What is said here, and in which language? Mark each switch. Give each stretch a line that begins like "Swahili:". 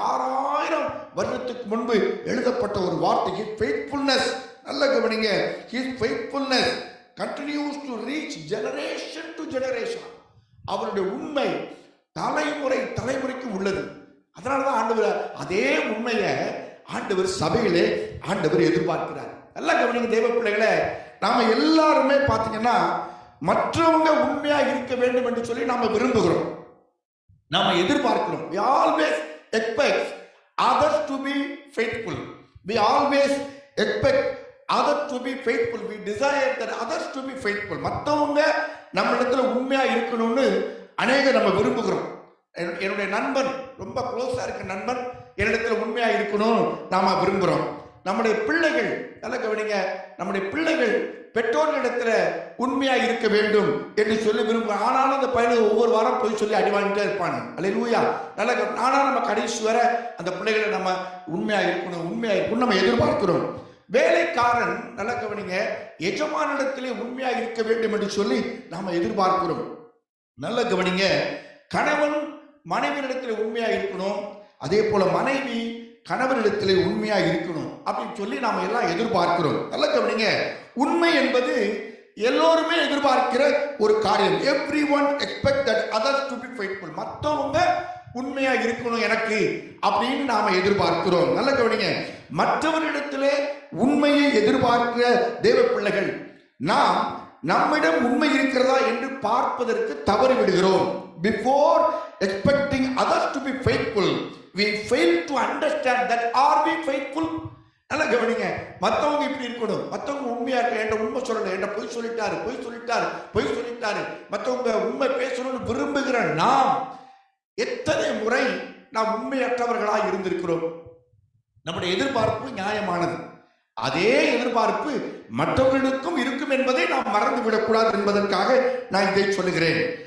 Tamil: 6000 வருடத்துக்கு முன்பு எழுதப்பட்ட ஒரு வார்த்தை faithfulness. நல்ல கவனிங்க.
English: His faithfulness continues to reach generation to generation.
Tamil: அவருடைய உண்மை தலைமுறைக்கு உள்ளது. அதனாலதான் ஆண்டவர் அதே உண்மையை ஆண்டவர் சபையிலே ஆண்டவர் எதிர்பார்க்கிறார். நல்லா கவனிங்க தேவ பிள்ளைகளே. நாம எல்லாருமே பாத்தீங்கன்னா மற்றவங்க உண்மையா இருக்க வேண்டும் என்று சொல்லி நாம விரும்புகிறோம், நாம எதிர்பார்க்கிறோம்.
English: We always expect others to be faithful. We always expect others to be faithful. We desire that others to be faithful.
Tamil: மற்றவங்க நம்ம இடத்துல உண்மையா இருக்கணும்னு நம்ம விரும்புகிறோம். என்னுடைய நண்பன், ரொம்ப க்ளோஸா இருக்க நண்பன் என்னிடத்துல உண்மையா இருக்கணும் நாம விரும்புகிறோம். நம்முடைய பிள்ளைகள், நல்ல கவனிங்க, நம்முடைய பிள்ளைகள் பெற்றோர்களிடத்துல உண்மையா இருக்க வேண்டும் என்று சொல்லி விரும்புகிறோம். ஆனாலும் அந்த பையனுக்கு ஒவ்வொரு வாரம் போய் சொல்லி அடி வாங்கிட்டே இருப்பாங்க. அல்லேலூயா. நல்ல ஆனாலும் நம்ம கடைசி வர அந்த பிள்ளைகளை நம்ம உண்மையா இருக்கணும் நம்ம எதிர்பார்க்கிறோம். வேலைக்காரன், நல்ல கவனிங்க, எஜமானிடத்திலே உண்மையா இருக்க வேண்டும் என்று சொல்லி நாம எதிர்பார்க்கிறோம். நல்ல கவனிங்க. கணவன் மனைவியிடத்தில் உண்மையா இருக்கணும், அதே போல மனைவி கணவனிடத்திலே உண்மையா இருக்கணும் அப்படின்னு சொல்லி நாம எல்லாம் எதிர்பார்க்கிறோம். நல்ல கவனிங்க. உண்மை என்பது எல்லோருமே எதிர்பார்க்கிற ஒரு காரியம்.
English: Everyone expect that others to be faithful.
Tamil: மற்றவங்க உண்மையா இருக்கணும் எனக்கு அப்படின்னு நாம எதிர்பார்க்கிறோம். நல்ல கவனிங்க. மற்றவரிடத்திலே உண்மையை எதிர்பார்க்கிற தேவ பிள்ளைகள் நாம் நம்மிடம் உண்மை இருக்கிறதா என்று பார்ப்பதற்கு தவறி விடுகிறோம்.
English: Before expecting others to be faithful, we fail to understand that are we faithful.
Tamil: நல்ல கவனிங்க. மற்றவங்க இப்படி இருக்கணும், மற்றவங்க உண்மையா இருக்க, என்ற உண்மை சொல்லல, என்ற பொய் சொல்லிட்டாரு, மற்றவங்க உண்மை பேசணும்னு விரும்புகிற நாம் எத்தனை முறை நாம் உண்மையற்றவர்களாக இருந்திருக்கிறோம். நம்முடைய எதிர்பார்ப்பு நியாயமானது. அதே எதிர்பார்ப்பு மற்றவர்களுக்கும் இருக்கும் என்பதை நாம் மறந்துவிடக்கூடாது என்பதற்காக நான் இதை சொல்லுகிறேன்.